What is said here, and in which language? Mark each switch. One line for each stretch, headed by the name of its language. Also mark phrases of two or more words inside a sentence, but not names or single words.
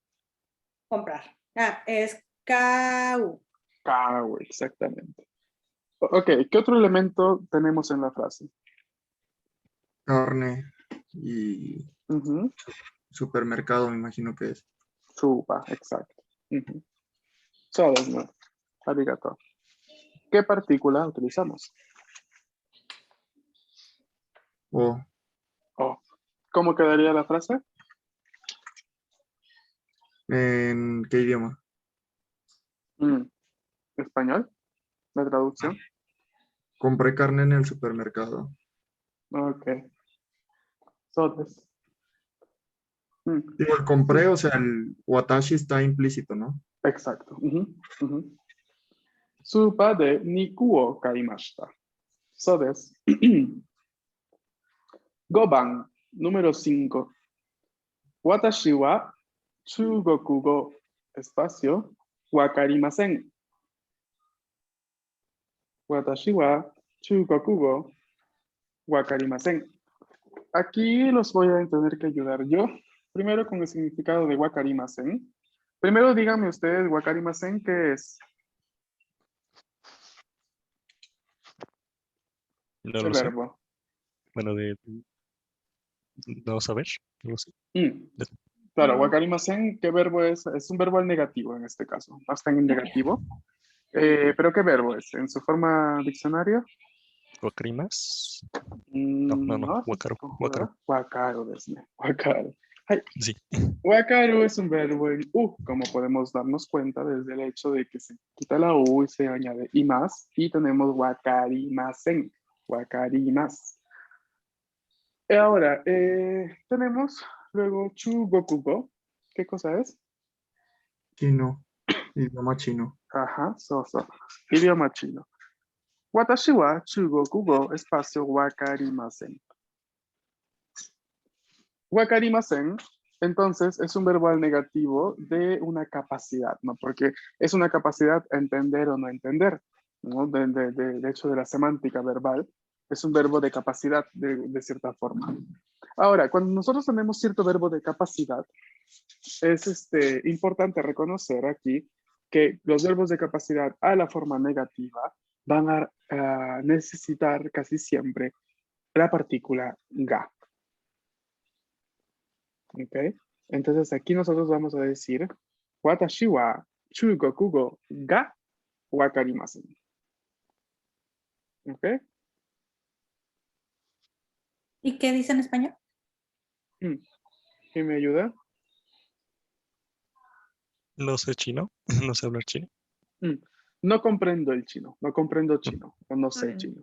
Spanish: Comprar. Ah, es KU. kau, exactamente. Ok, ¿qué otro elemento tenemos en la frase? Carne y Ujú. supermercado, me imagino que es. Supa, exacto. Ujú.
Japanese: そうですね.
Spanish: Arigato. ¿Qué partícula utilizamos? O Oh. ¿Cómo quedaría la frase? ¿en qué idioma? Mm, ¿Español? ¿La traducción? Compré carne en el supermercado.
Japanese: Ok. そうです. Mm,
Spanish: Digo, el compré, o sea, el watashi está implícito, ¿no? Exacto. Ujú, ujú.
Japanese: スーパーで肉を買いました. そうです。5番, número 5. 私は中国 espacio、わかりません. 私は中国わかりません.
Spanish: Aquí los voy a tener que ayudar yo. Primero con el significado de wakarimasen. Primero díganme ustedes, wakarimasen, ¿qué es? No ¿Qué lo sé. verbo? Bueno, de no saber. No lo sé. Claro, wakarimasen, ¿qué verbo es? Es un verbo al negativo en este caso. No está en negativo. ¿Pero qué verbo es? ¿En su forma diccionario? ¿Wakarimas? No.
Japanese: の、 Wakaru. これ Wakaru. はわかるですね。わかる。はい。
Spanish: Sí. Wakaru es un verbo en U, como podemos darnos cuenta desde el hecho de que se quita la U y se añade y más, y tenemos wakarimasen, wakarimas. Ahora, tenemos luego chugokugo. ¿Qué cosa es? Chino, idioma chino. Ajá, idioma chino.
Japanese: 私は中国語 espacio わかりません.
Spanish: Wakarimasen, entonces, es un verbo al negativo de una capacidad, ¿no? Porque es una capacidad entender o no entender, ¿no? De hecho, de la semántica verbal, es un verbo de capacidad de cierta forma. Ahora, cuando nosotros tenemos cierto verbo de capacidad, es importante reconocer aquí que los verbos de capacidad a la forma negativa van a necesitar casi siempre la partícula ga. ¿Ok? Entonces aquí nosotros vamos a decir
Japanese: 私は中国語がわかりません.
Spanish: ¿Ok? ¿Y qué dice en español? ¿Quién me ayuda? No sé chino. No sé hablar chino. Mm, No comprendo el chino, no comprendo chino, o no sé chino.